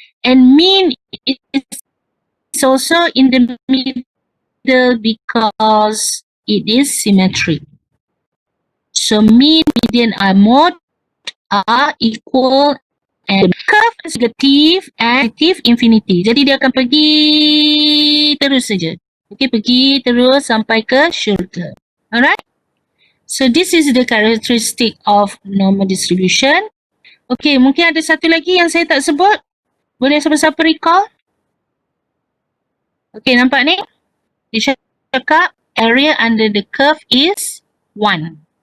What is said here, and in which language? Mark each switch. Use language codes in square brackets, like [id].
[en] And mean is also in the middle because it is symmetric. So mean, median, mode are equal and curve is negative and negative infinity. [ms] Jadi dia akan pergi terus saja. Okay, pergi terus sampai ke syurga. Alright? [en] So this is the characteristic of normal distribution. [ms] Okay, mungkin ada satu lagi yang saya tak sebut. Boleh siapa-siapa recall? [en] Okay, [ms] nampak ni? Dia cakap [en] area under the curve is 1.